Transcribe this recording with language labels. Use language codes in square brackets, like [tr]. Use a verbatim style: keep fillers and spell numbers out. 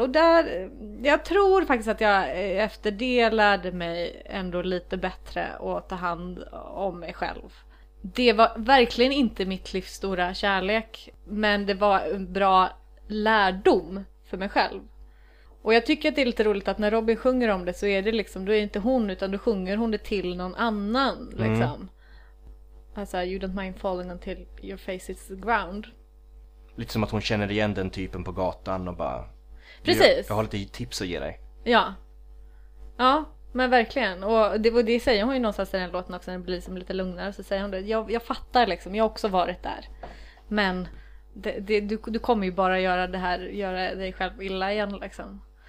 [sv] Och där, jag tror faktiskt att jag efter det lärde mig ändå lite bättre att ta hand om mig själv. Det var verkligen inte mitt livs stora kärlek, men det var en bra lärdom för mig själv. Och jag tycker att det är lite roligt att när Robin sjunger om det så är det liksom, då är det inte hon utan då sjunger hon det till någon annan liksom. Mm. Alltså, [en] you don't mind falling until your face is the ground. [sv] Lite som att hon känner igen den typen på gatan och bara... Precis. Jag har lite tips att ge dig. Ja. Ja. Men verkligen, och det, och det säger hon ju någonstans i den låten också när det blir som lite lugnare så säger hon det, jag, jag fattar liksom, jag har också varit där men det, det, du, du kommer ju bara göra det här, göra dig själv illa igen liksom.